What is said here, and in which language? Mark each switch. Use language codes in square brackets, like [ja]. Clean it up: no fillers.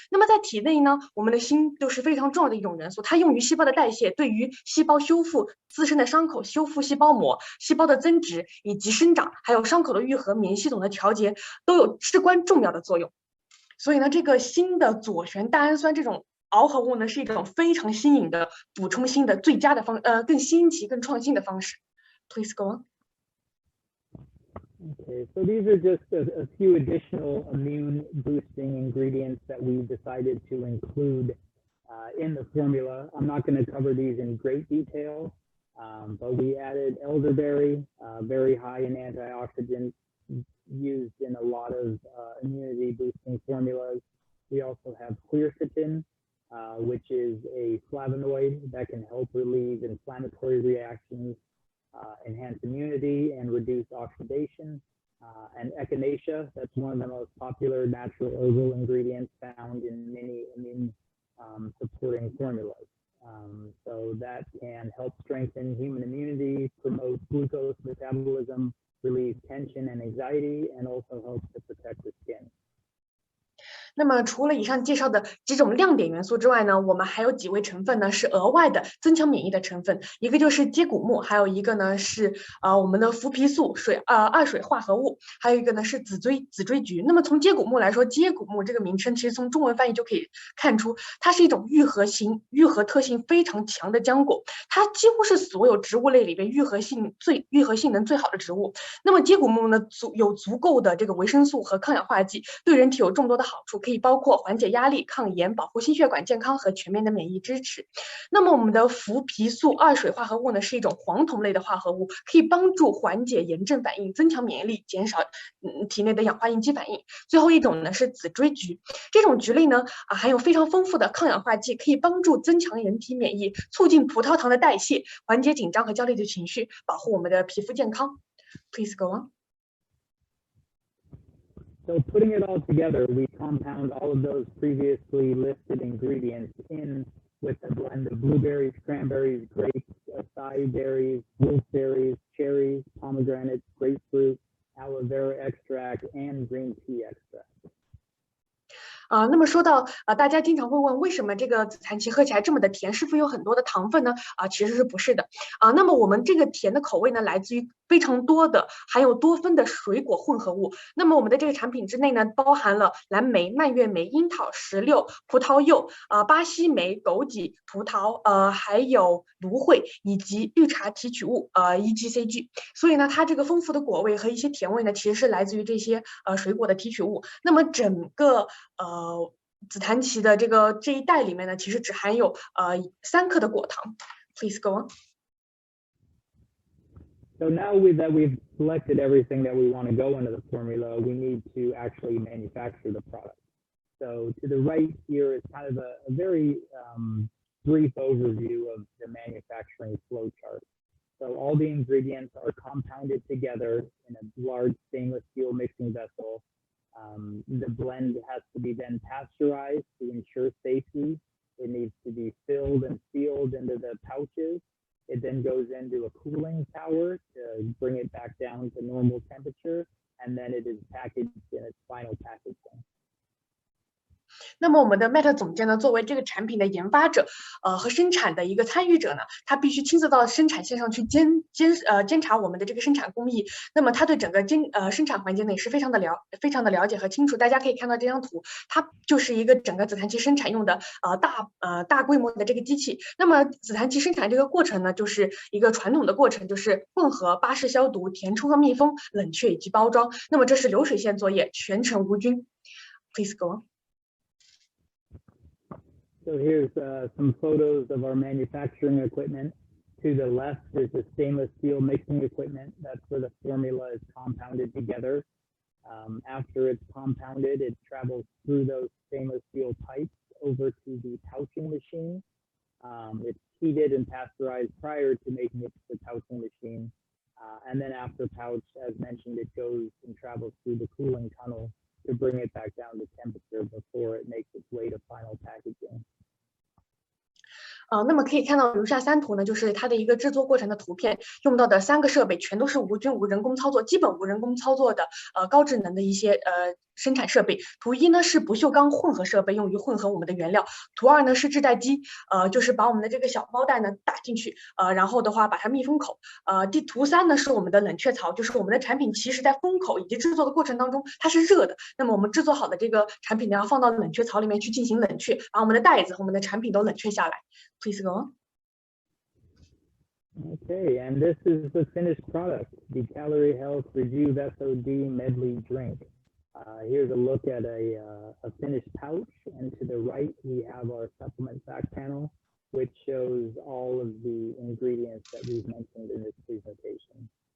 [zh] 那么在体内呢，我们的锌就是非常重要的一种元素，它用于细胞的代谢，对于细胞修复自身的伤口、修复细胞膜、细胞的增殖以及生长，还有伤口的愈合、免疫系统的调节，都有至关重要的作用。所以呢，这个锌的左旋蛋氨酸这种螯合物呢，是一种非常新颖的补充锌的最佳的更新奇、更创新的方式。 [en] Please go on. Okay, so these are just a few additional immune boosting ingredients that we decided to include in the formula. I'm not going to cover these in great detail, but we added elderberry, very high in antioxidants, used in a lot of immunity boosting formulas. We also have quercetin, which is a flavonoid that can help relieve inflammatory reactions, enhance immunity, and reduce oxidation. and echinacea, that's one of the most popular natural herbal ingredients found in many immune supporting formulas. So that can help strengthen human immunity, promote glucose metabolism, relieve tension and anxiety, and also helps to protect the skin. [zh] 那么除了以上介绍的几种亮点元素之外呢，我们还有几位成分呢是额外的增强免疫的成分，一个就是接骨木，还有一个呢是我们的麸皮素二水化合物，还有一个呢是紫锥菊。那么从接骨木来说，接骨木这个名称其实从中文翻译就可以看出，它是一种愈合特性非常强的浆果，它几乎是所有植物类里边愈合性能最好的植物。那么接骨木呢有足够的这个维生素和抗氧化剂，对人体有众多的好处。可以包括缓解压力、抗炎、保护心血管健康和全面的免疫支持。那么我们的麸皮素二水化合物呢，是一种黄酮类的化合物，可以帮助缓解炎症反应、增强免疫力、减少体内的氧化应激反应。最后一种呢是紫锥菊，这种菊类呢含有非常丰富的抗氧化剂，可以帮助增强人体免疫，促进葡萄糖的代谢，缓解紧张和焦虑的情绪，保护我们的皮肤健康。 [en] Please go on. So putting it all together, we compound all of those previously listed ingredients in with a blend of blueberries, cranberries, grapes, acai berries, wolfberries, cherries, pomegranates, grapefruit, aloe vera extract, and green tea extract. [zh] 那么说到大家经常会问为什么这个紫檀其喝起来这么的甜，是否有很多的糖分呢？其实是不是的那么我们这个甜的口味呢，来自于非常多的含有多酚的水果混合物。那么我们的这个产品之内呢，包含了蓝莓、蔓越莓、樱桃、石榴、葡萄柚、巴西莓、枸杞、葡萄还有芦荟以及绿茶提取物EGCG。所以呢，它这个丰富的果味和一些甜味呢，其实是来自于这些水果的提取物。那么整个紫檀其的这一袋里面呢，其实只含有3克的果糖。 [en] Please go on. So now that we've selected everything that we want to go into the formula, we need to actually manufacture the product. So to the right here is kind of a very brief overview of the manufacturing flow chart. So all the ingredients are compounded together in a large stainless steel mixing vessel. The blend has to be then pasteurized to ensure safety. It needs to be filled and sealed into the pouches. It then goes into a cooling tower to bring it back down to normal temperature, and then it is packaged in its final packaging. [zh] 那么我们的 Meta 总监呢，作为这个产品的研发者和生产的一个参与者呢，他必须亲自到生产线上去监察我们的这个生产工艺。那么他对整个生产环节呢也是非常的了解和清楚。大家可以看到这张图，它就是一个整个紫檀其生产用的大规模的这个机器。那么紫檀其生产这个过程呢，就是一个传统的过程，就是混合、巴氏消毒、填充和密封、冷却以及包装。那么这是流水线作业，全程无菌。 [en] Please go on. So here's some photos of our manufacturing equipment. To the left is the stainless steel mixing equipment. That's where the formula is compounded together. After it's compounded, it travels through those stainless steel pipes over to the pouching machine. It's heated and pasteurized prior to making it to the pouching machine. And then after pouch, as mentioned, it goes and travels through the cooling tunnel to bring it back down to temperature before it makes its way to final packaging. [zh] 那么可以看到如下3图呢，就是它的一个制作过程的图片，用到的3个设备全都是无菌无人工操作，基本无人工操作的高智能的一些生产设备。图1呢是不锈钢混合设备，用于混合我们的原料。图2呢是制袋机，就是把我们的这个小包袋呢打进去，然后的话把它密封口。图3呢是我们的冷却槽，就是我们的产品其实在封口以及制作的过程当中它是热的，那么我们制作好的这个产品呢要放到冷却槽里面去进行冷却，把我们的袋子和我们的产品都冷却下来。 [en] Please go on. Okay, and this is the finished product, the Calerie Health Rejuve SOD Medley Drink. Here's a look at a finished pouch, and to the right we have our supplement fact panel, which shows all of the ingredients that we've mentioned in this presentation.